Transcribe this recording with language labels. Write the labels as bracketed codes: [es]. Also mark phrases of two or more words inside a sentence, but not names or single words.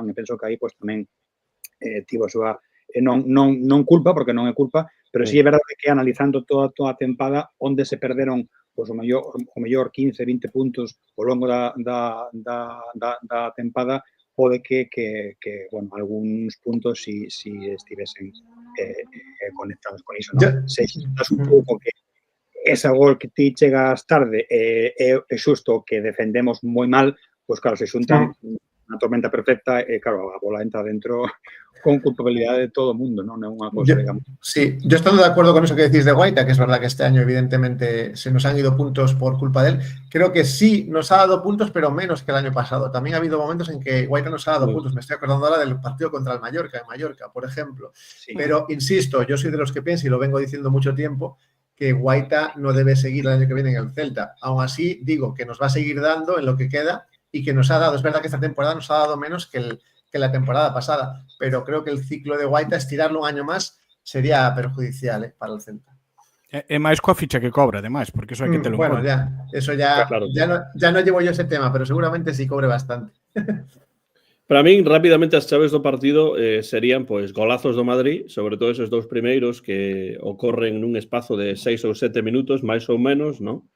[gl] E penso que aí pois tamén tivo a súa non culpa, porque non é culpa, pero si é verdade que analizando toda a tempada onde se perderon pois o mellor 15-20 puntos ao longo da tempada, pode que bueno, algúns puntos si estivesen conectados con iso, non? Se estás un pouco que esa gol que ti chegas tarde é xusto que defendemos moi mal, pois claro, se xuntan unha tormenta perfecta e claro, a bola entra dentro con culpabilidade de todo o mundo, non é unha cousa, digamos. [es] Sí, yo estoy de acuerdo con eso que decís de Guaita, que es verdad que este año evidentemente se nos han ido puntos por culpa de él. Creo que sí nos ha dado puntos, pero menos que el año pasado. También ha habido momentos en que Guaita nos ha dado puntos. Me estoy acordando ahora del partido contra el Mallorca, en Mallorca, por ejemplo. Sí. Pero insisto, yo soy de los que pienso, y lo vengo diciendo mucho tiempo, que Guaita no debe seguir el año que viene en el Celta. Aún así, digo que nos va a seguir dando en lo que queda y que nos ha dado, es verdad que esta temporada nos ha dado menos que la temporada pasada, pero creo que el ciclo de Guaita, estirarlo un año más, sería perjudicial para el Celta. [gl] É máis coa ficha que cobra, además, porque eso hai que telo en conta. [es] Bueno, eso ya, claro, ya no llevo yo ese tema, pero seguramente sí cobre bastante. [gl] Para min, rápidamente, as chaves do partido serían pois golazos do Madrid, sobre todo esos dous primeiros que ocorren nun espazo de 6 ou 7 minutos, máis ou menos, ¿no?